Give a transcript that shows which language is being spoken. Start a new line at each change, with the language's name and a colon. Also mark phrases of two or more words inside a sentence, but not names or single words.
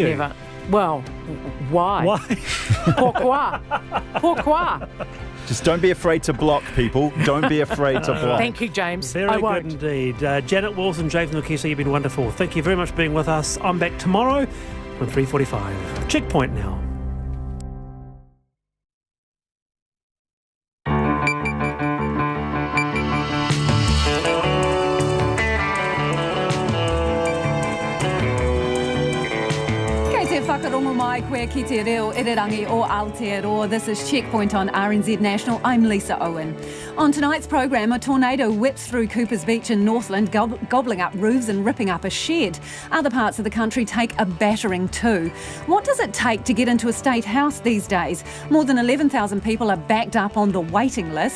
English: No, never. Well, why? Why? Pourquoi? Just don't be afraid to block, people. Don't be afraid to block. Thank you, James. Very good indeed. Janet Wilson, James Nukesa, you've been wonderful. Thank you very much for being with us. I'm back tomorrow from 3:45. Checkpoint now.
Māori: Whakarongo mai koe ki te reo irirangi o Aotearoa.
English: This is Checkpoint on RNZ National. I'm Lisa Owen. On tonight's program, a tornado whips through Coopers Beach in Northland, gobbling up roofs and ripping up a shed. Other parts of the country take a battering too. What does it take to get into a state house these days? More than 11,000 people are backed up on the waiting list.